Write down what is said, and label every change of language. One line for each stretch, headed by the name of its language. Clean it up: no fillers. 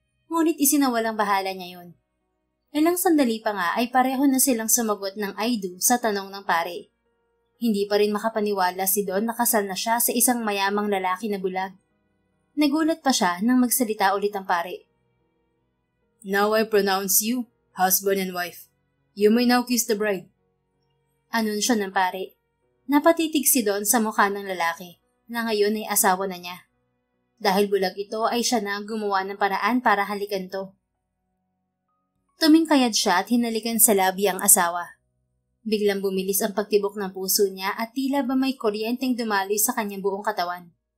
Filipino: Ngunit isinawalang bahala niya yun. Ilang sandali pa nga ay pareho na silang sumagot ng I do sa tanong ng pare. Hindi pa rin makapaniwala si Don na kasal na siya sa isang mayamang lalaki na bulag. Nagulat pa siya nang magsalita ulit ang pare.
English: Now I pronounce you husband and wife. You may now kiss the bride.
Filipino: Anunsyo ng pare. Napatitig si Don sa mukha ng lalaki na ngayon ay asawa na niya. Dahil bulag ito ay siya na gumawa ng paraan para halikan to. Tumingkayad siya at hinalikan sa labi ang asawa. Biglang bumilis ang pagtibok ng puso niya at tila ba may kuryenteng dumaloy sa kanyang buong katawan.